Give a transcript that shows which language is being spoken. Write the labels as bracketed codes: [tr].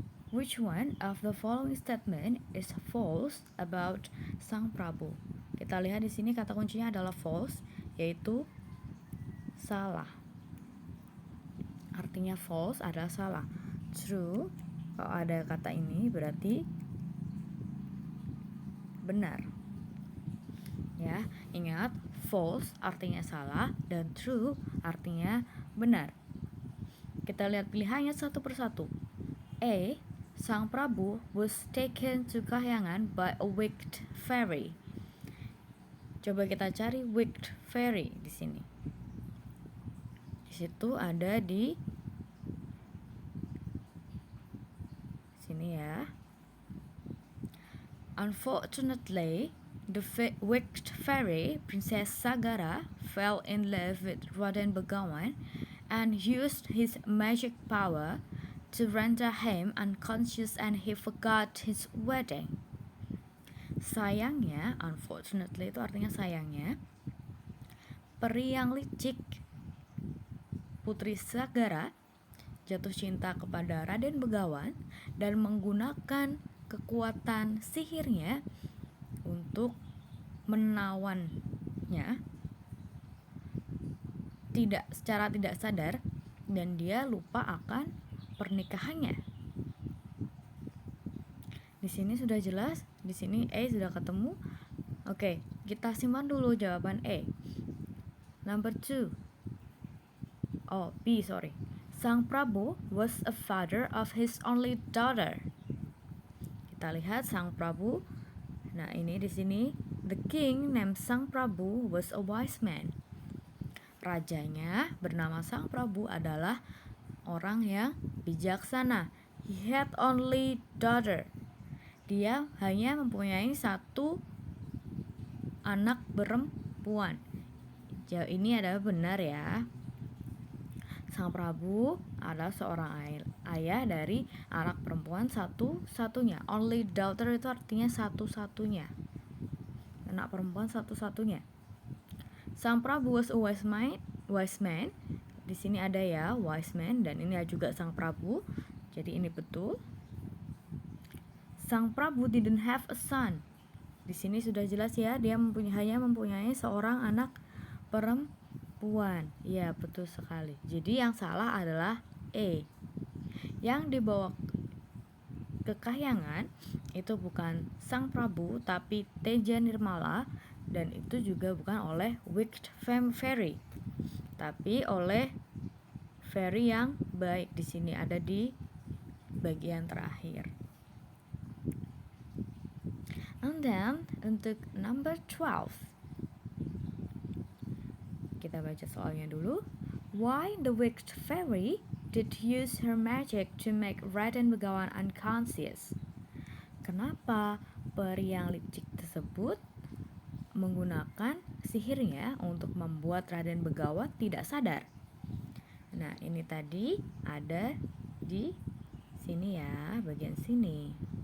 [en] Which one of the following statement is false about Sang Prabu? [id] Kita lihat di sini kata kuncinya adalah false, yaitu salah. Artinya false adalah salah. True, kalau ada kata ini berarti benar. Ya, ingat, false artinya salah dan true artinya benar. Kita lihat pilihannya satu persatu. A. [en] Sang Prabu was taken to Kahyangan by a wicked fairy. [id] Coba kita cari wicked fairy di sini. Di situ ada di sini ya. [en] Unfortunately, the wicked fairy, Princess Sagara, fell in love with Raden Begawan and used his magic power to render him unconscious, and he forgot his wedding. [id] Sayangnya, unfortunately itu artinya sayangnya, peri yang licik, Putri Sagara, jatuh cinta kepada Raden Begawan dan menggunakan kekuatan sihirnya untuk menawannya secara tidak sadar, dan dia lupa akan pernikahannya. Di sini sudah jelas, di sini A sudah ketemu. Oke, kita simpan dulu jawaban A. [en] Number 2. [id] B. [en] Sang Prabu was a father of his only daughter. [id] Kita lihat Sang Prabu. Nah, ini di sini [en] the king named Sang Prabu was a wise man. [id] Rajanya bernama Sang Prabu adalah orang yang bijaksana. [en] He had only daughter. [id] Dia hanya mempunyai satu anak perempuan. Jawab ini adalah benar ya. Sang Prabu adalah seorang ayah dari anak perempuan satu-satunya. [en] Only daughter [id] itu artinya satu-satunya. Anak perempuan satu-satunya. [en] Sang Prabu was a wise man. [id] Di sini ada ya wise man, dan ini juga Sang Prabu. Jadi ini betul. [en] Sang Prabu didn't have a son. [id] Di sini sudah jelas ya, dia hanya mempunyai seorang anak perempuan. Ya, betul sekali. Jadi yang salah adalah A. Yang dibawa ke Kahyangan itu bukan Sang Prabu, tapi Teja Nirmala, dan itu juga bukan oleh wicked fairy, tapi oleh fairy yang baik. Di sini ada di bagian terakhir. [en] And then [id] untuk [en] number 12, [id] kita baca soalnya dulu. [en] Why the wicked fairy did use her magic to make Raden Begawan unconscious? [id] Kenapa peri yang licik tersebut menggunakan sihirnya untuk membuat Raden Begawan tidak sadar? Nah, ini tadi ada di sini ya, bagian sini.